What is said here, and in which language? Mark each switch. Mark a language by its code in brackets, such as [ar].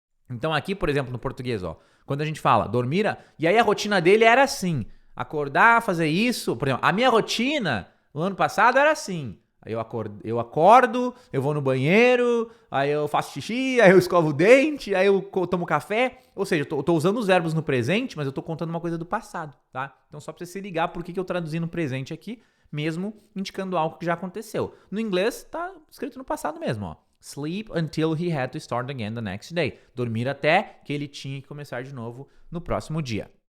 [pt] Então aqui, por exemplo, no português, ó, quando a gente fala dormir, e aí a rotina dele era assim, acordar, fazer isso, por exemplo, a minha rotina no ano passado era assim, aí eu acordo, eu vou no banheiro, aí eu faço xixi, aí eu escovo o dente, aí eu tomo café, ou seja, eu tô usando os verbos no presente, mas eu tô contando uma coisa do passado, tá? Então só pra você se ligar por que eu traduzi no presente aqui, mesmo indicando algo que já aconteceu. No inglês tá escrito no passado mesmo, ó. [en] Sleep until he had to start again the next day. [pt] Dormir até que ele tinha que começar de novo no próximo dia.